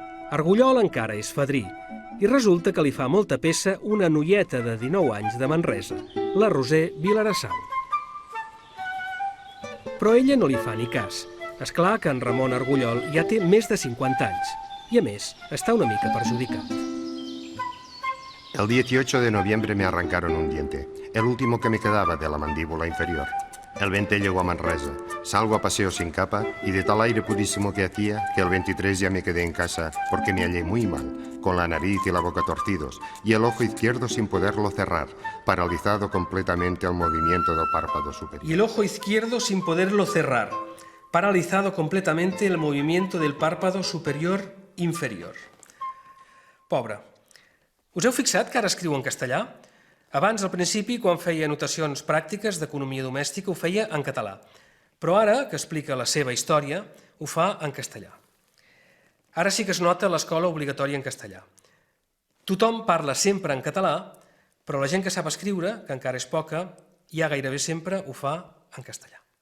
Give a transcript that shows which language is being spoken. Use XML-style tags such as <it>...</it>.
<ca>Argullol encara és fadrí, i resulta que li fa molta peça una noieta de 19 anys de Manresa, la Roser Vilarassau. Però ella no li fa ni cas. És clar que en Ramon Argullol ja té més de 50 anys, i a més, està una mica perjudicat.</ca> <es>El 18 de noviembre me arrancaron un diente, el último que me quedaba de la mandíbula inferior. El 20 llego a Manresa, salgo a paseo sin capa y de tal aire pudísimo que hacía que el 23 ya me quedé en casa porque me hallé muy mal, con la nariz y la boca torcidos y el ojo izquierdo sin poderlo cerrar, paralizado completamente al movimiento del párpado superior. Y el ojo izquierdo sin poderlo cerrar, paralizado completamente el movimiento del párpado superior inferior.</es> <ca>Pobre. Us heu fixat que ara escriu en castellà? Abans, al principi, quan feia anotacions pràctiques d'economia domèstica, ho feia en català. Però ara, que explica la seva història, ho fa en castellà. Ara sí que es nota l'escola obligatòria en castellà. Tothom parla sempre en català, però la gent que sap escriure, que encara és poca, ja gairebé sempre ho fa en castellà.</ca>